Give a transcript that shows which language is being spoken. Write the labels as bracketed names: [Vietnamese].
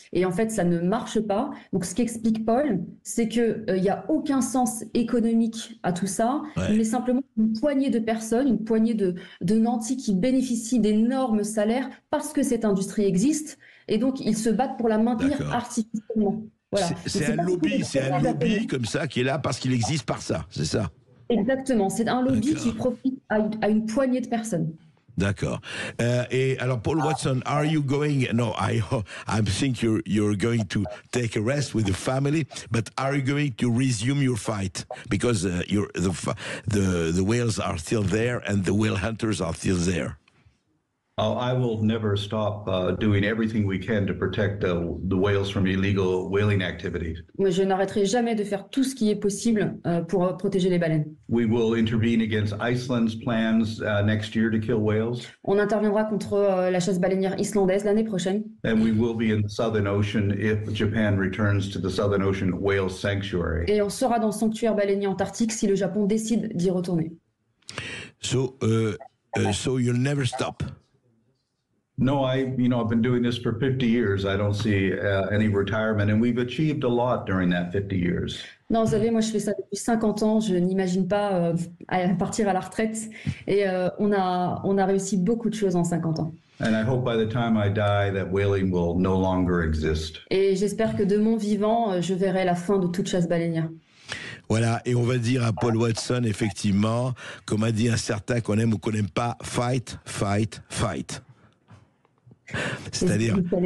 [French] Et en fait, ça ne marche pas. Donc, ce qu'explique Paul, c'est qu'il n'y a aucun sens économique à tout ça, mais simplement une poignée de personnes, une poignée de nantis qui bénéficient d'énormes salaires parce que cette industrie existe. Et donc, ils se battent pour la maintenir artificiellement. Voilà. C'est un lobby comme ça qui est là parce qu'il existe par ça, c'est ça? Exactement, c'est un lobby qui profite à une poignée de personnes. D'accord. Et alors, [English] Paul Watson, are you going? No, I think you're going to take a rest with the family. But are you going to resume your fight because the whales are still there and the whale hunters are still there? Oh, I will never stop doing everything we can to protect the whales from illegal whaling activities. [French] Mais je n'arrêterai jamais de faire tout ce qui est possible pour protéger les baleines. [English] We will intervene against Iceland's plans next year to kill whales. [French] On interviendra contre la chasse baleinière islandaise l'année prochaine. [English] And we will be in the Southern Ocean if Japan returns to the Southern Ocean Whale Sanctuary. [French] Et on sera dans le sanctuaire baleinier antarctique si le Japon décide d'y retourner. [English] So you'll never stop. No, I've been doing this for 50 years. I don't see any retirement, and we've achieved a lot during that 50 years. [French] Non, vous savez, moi je fais ça depuis 50 ans. Je n'imagine pas partir à la retraite. Et on a réussi beaucoup de choses en 50 ans. [English] And I hope by the time I die, that whaling will no longer exist. [French] Et j'espère que de mon vivant, je verrai la fin de toute chasse baleinière. Voilà, et on va dire à Paul Watson, effectivement, comme a dit un certain qu'on aime ou qu'on n'aime pas, [English] fight, fight, fight. [French] C'est-à-dire...